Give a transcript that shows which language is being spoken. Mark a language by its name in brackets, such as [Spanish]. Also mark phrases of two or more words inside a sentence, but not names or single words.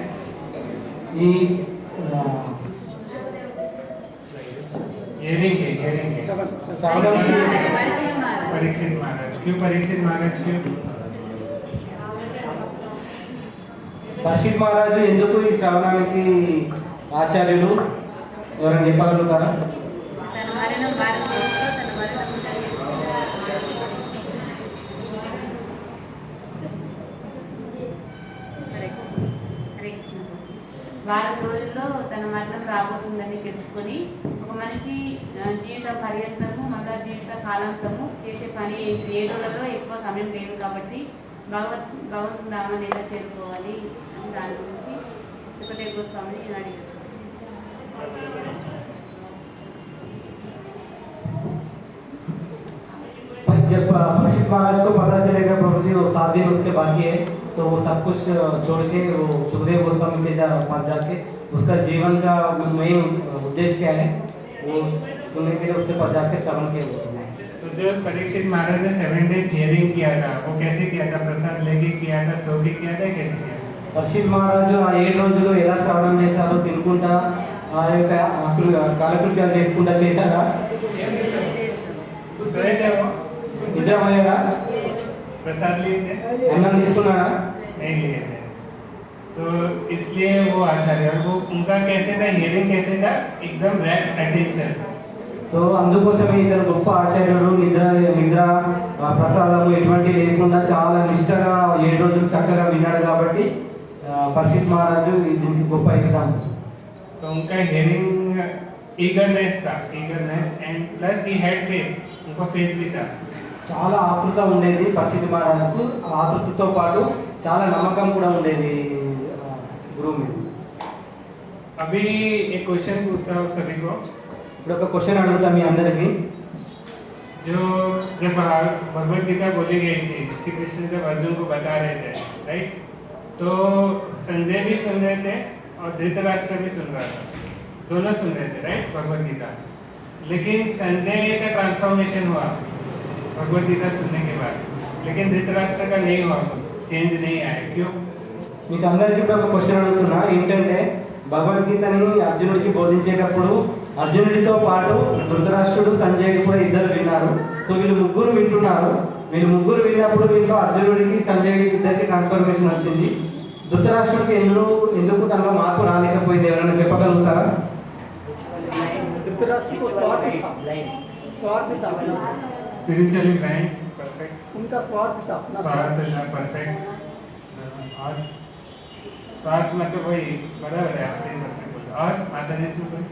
[Telugu] ఈ [Hindi] हियरिंग है [Telugu] శ్రవణానికి [Hindi] परीक्षित महाराज. क्यों परीक्षित महाराज? क्यों? [Telugu] పరీక్షిత్ మహారాజు ఎందుకు ఈ శ్రవణానికి ఆచార్యులు ఎవరైనా చెప్పగలుగుతారా? తన మరణం భారతదేశంలో తన మరణం వారం రోజుల్లో తన మరణం రాబోతుందని తెలుసుకొని ఒక మనిషి జీవిత పర్యంతము మళ్ళా జీవిత కాలాంతము చేసే పని ఏంటి? 7 రోజులలో ఎక్కువ సమయం లేదు కాబట్టి భగవంతుని నామాన్ని ఎలా చేరుకోవాలి అని దాని గురించి సుఖదేవ గోస్వామిని అడిగారు. [Hindi] जब परीक्षित महाराज को पता चलेगा प्रभु जी वो 7 दिन उसके बाकी है, तो वो सब कुछ छोड़ के वो सुखदेव गोस्वामी के पास जाके उसका जीवन का मेन उद्देश्य क्या है वो सुनने के लिए उसके पास जाके श्रवण किया. तो जो परीक्षित महाराज ने 7 [English] days hearing [Hindi] किया था वो कैसे किया था? प्रसाद लेके किया था, सो के किया था, कैसे किया था? [Telugu] పరీక్షిత్ మహారాజు ఆ 7 రోజులు ఎలా శ్రవణం చేశారో, తినుకుంటా ఆ యొక్క కాలకృత్యాలు చేసుకుంటా చేశాడా? [Hindi] सोए थे वो? [Telugu] నిద్రపోయాడా? [Hindi] प्रसाद लिए थे? [Telugu] అన్నం తీసుకున్నాడా? [Hindi] नहीं लिए थे. तो इसलिए वो आचार्य, और वो उनका कैसे था, हियरिंग कैसे था, एकदम [English] rapt attention. [Telugu] సో అందుకోసమే ఇతను గొప్ప ఆచార్యుడు. నిద్ర ప్రసాదము ఎటువంటి లేకుండా చాలా నిష్టగా 7 రోజులు చక్కగా విన్నాడు కాబట్టి పరీక్షిత్ మహారాజు దీనికి గొప్ప ఎగ్జాంపుల్. [Hindi] तो उनका [English] hearing eagerness [Hindi] था, [English] eagerness and plus he had faith, [Hindi] उनको फेथ भी था. [Telugu] చాలా ఆతృత ఉండేది పరీక్షిత్ మహారాజుకు. ఆ ఆతృతతో పాటు చాలా నమ్మకం కూడా ఉండేది గురువు మీద. [Hindi] अभी एक क्वेश्चन पूछता हूँ सभी को. [Telugu] ఇప్పుడు ఒక క్వశ్చన్ అడుగుతా మీ అందరికీ. [Hindi] जो जब भगवत गीता बोली गई थी, श्री कृष्ण जब अर्जुन को बता रहे थे, राइट, तो संजय भी सुन रहे थे और धृतराष्ट्र भी सुन रहा था, दोनों सुन रहे थे, राइट, भगवत गीता. लेकिन संजय का ट्रांसफॉर्मेशन हुआ भगवत गीता सुनने के बाद, लेकिन धृतराष्ट्र का नहीं हुआ, कुछ चेंज नहीं आया. क्यों? [Telugu] మీకు అందరికీ కూడా ఒక క్వశ్చన్ అడుగుతున్నా. ఏంటంటే భగవద్గీతని అర్జునుడికి బోధించేటప్పుడు అర్జునుడితో పాటు ధృతరాష్ట్రుడు సంజయుడు కూడా ఇద్దరు విన్నారు. సో వీళ్ళు ముగ్గురు వింటున్నారు. వీళ్ళు ముగ్గురు విన్నప్పుడు వీళ్ళు అర్జునుడికి సంజయుడికి ఇద్దరికి ట్రాన్స్ఫర్మేషన్ వచ్చింది. ధృతరాష్ట్రుడికి ఎందుకు తనలో మార్పు రాలేకపోయింది, ఎవరైనా చెప్పగలుగుతారా? [Hindi] धृतराष्ट्र को स्वार्थ था, स्वार्थ था, [English] spiritually blind, perfect. [Hindi] उनका स्वार्थ था, अपना स्वार्थ था, परफेक्ट. और स्वार्थ मतलब वही बराबर है, आप सही बात बोले. और आदरणीय में कोई